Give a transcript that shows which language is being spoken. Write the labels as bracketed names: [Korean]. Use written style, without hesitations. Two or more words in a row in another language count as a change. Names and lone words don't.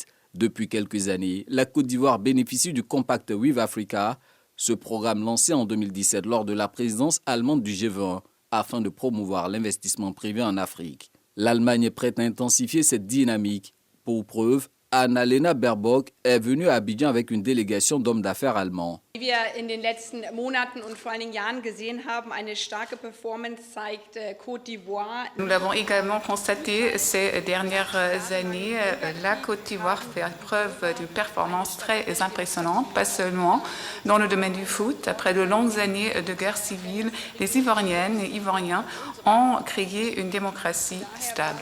[French] Depuis quelques années, la Côte d'Ivoire bénéficie du Compact with Africa, ce programme lancé en 2017 lors de la présidence allemande du G20 afin de promouvoir l'investissement privé en Afrique. L'Allemagne est prête à intensifier cette dynamique. Pour preuve, Annalena Baerbock est venue à Abidjan avec une délégation d'hommes d'affaires allemands. [German] Wie wir in den letzten Monaten und vor allen Dingen Jahren gesehen haben, eine starke Performance zeigt Côte d'Ivoire. [French] Nous l'avons également constaté ces dernières années. La Côte d'Ivoire fait preuve d'une performance très impressionnante, pas seulement dans le domaine du foot. Après de longues années de guerre civile, les Ivoiriennes et Ivoiriens ont créé une démocratie stable.